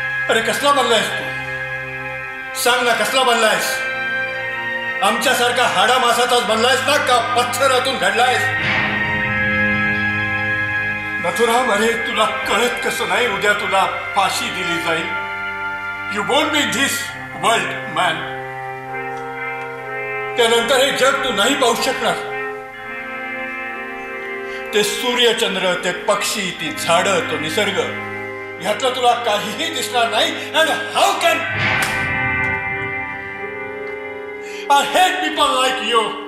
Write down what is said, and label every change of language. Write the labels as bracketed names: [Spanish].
[Marathi] अरे कसला बनलायस तू? सांग ना, कसला बनलायस? आमच्यासारखा हाडा मासाचाच बनलायस ना, का पत्थरातून घडलायस? नथुराम, अरे तुला कळत कसं नाही, उद्या तुला फाशी दिली जाईल. [English] You won't be this world man. [Marathi] त्यानंतर हे जग तू नाही पाहू शकणार. ते सूर्यचंद्र, ते पक्षी, ती झाडं, तो निसर्ग, ह्यातलं तुला काहीही दिसणार नाही. [English] And how can I hate people like you.